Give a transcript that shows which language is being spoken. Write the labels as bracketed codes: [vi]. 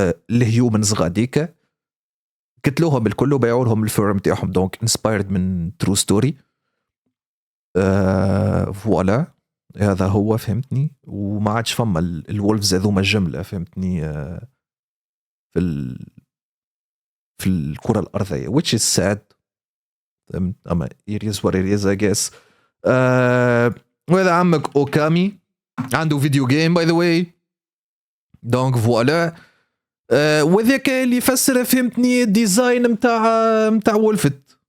[ar] الهيومنز غاديكا قتلوهم الكل وبيعوا لهم الفورم تاعهم، دونك انسبايرد من [en] True story. [ar] فوالا هذا هو فهمتني. وما عادش فما الولفز هذوما الجمله فهمتني في الكره الارضيه [en] which is sad. [ar] اما [en] it is what it is I guess. [ar] وهذا عمك اوكامي عنده فيديو جيم [en] by the way, [ar] دونك فوالا. وذاك اللي يفسر فهمتني الديزاين متاع وولفت.